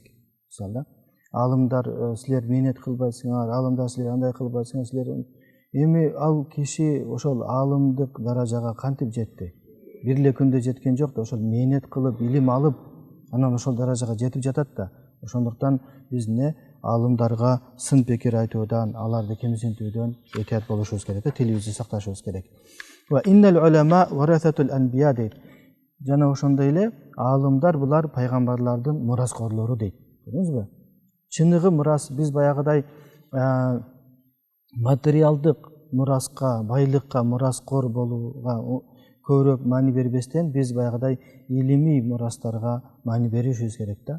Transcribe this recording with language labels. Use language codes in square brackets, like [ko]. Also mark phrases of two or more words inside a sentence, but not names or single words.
[ky] Мисалы, алымдар силер мээнет кылбайсыңар, алымдар силер андай кылбайсыңар, силер эми ал киши ошол алымдык даражага кантип жетти? Бир эле күндө жеткен жок да, ошол мээнет кылып, илим алып, анан ошол даражага жетип жатат да. Ошондуктан биз алымдарга сын пикир айтуудан, аларды кемсинтүүдөн этият болушубуз керек, тилибизди сакташыбыз керек. [ar] وإن العلماء ورثة الأنبياء дейт. [ky] Жана ошондой эле алымдар булар пайгамбарлардын мураскорлору дейт. Көрдүңүзбү? Чыныгы мурас, биз баягыдай материалдык мураска, байлыкка мураскор болууга көбүрөөк маани бербестен, биз баягыдай илимий мурастарга маани беришибиз керек да.